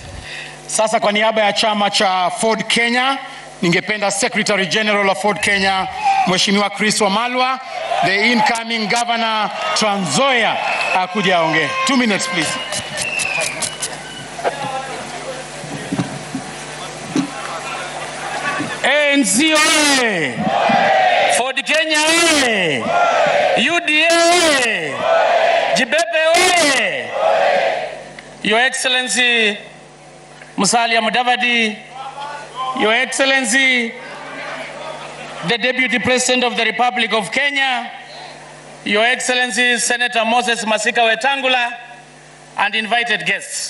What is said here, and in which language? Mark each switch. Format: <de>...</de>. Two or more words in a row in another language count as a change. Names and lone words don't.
<sw>Sasa kwa niaba ya chama cha Ford Kenya, ningependa</sw> <en>Secretary General of Ford Kenya,</en> <sw>Mheshimiwa Chris Wamalwa,</sw> <en>the incoming Governor Trans Nzoia,</en> <sw>akuja aongee.</sw> <en>2 minutes please.</en> <sw>ANC oye! Ford Kenya oye! UDA oye! Jibepe oye!</sw> <en>Your Excellency Musalia Mudavadi, Your Excellency the Deputy President of the Republic of Kenya, Your Excellency Senator Moses Masika Wetangula, and invited guests.</en>